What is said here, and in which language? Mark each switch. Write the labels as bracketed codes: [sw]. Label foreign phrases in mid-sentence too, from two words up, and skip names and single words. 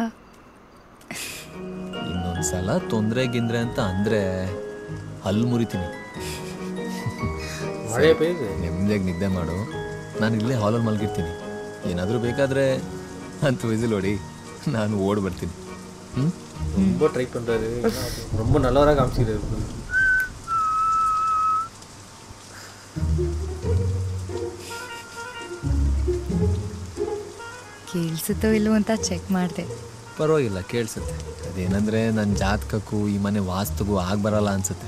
[kn] ಇನ್ನೊಂದು ಸಲ ತೊಂದರೆ ಗಿಂದ್ರೆ ಅಂತ ಅಂದರೆ ಹಲ್ಲು ಮುರಿತೀನಿ. ನೆಮ್ಮದಿಯಾಗಿ ನಿದ್ದೆ ಮಾಡು. ನಾನು ಇಲ್ಲೇ ಹಾಲಲ್ಲಿ ಮಲಗಿರ್ತೀನಿ. ಏನಾದರೂ ಬೇಕಾದರೆ ಅಂತ ವಿಸಿಲ್ ಹೊಡಿ, ನಾನು ಓಡಿ ಬರ್ತೀನಿ. [ta] ரொம்ப ட்ரை பண்ணுறாரு, ரொம்ப நல்லவராக காமிச்சிக்கிறாரு. [kn] ಕೇಳಿಸುತ್ತೋ ಇಲ್ಲೋ ಅಂತ ಚೆಕ್ ಮಾಡಿದೆ. ಪರವಾಗಿಲ್ಲ, ಕೇಳಿಸುತ್ತೆ. ಅದೇನಂದರೆ ನನ್ನ ಜಾತಕಕ್ಕೂ ಈ ಮನೆ ವಾಸ್ತುಗೂ ಬರಲ್ಲ ಅನಿಸುತ್ತೆ.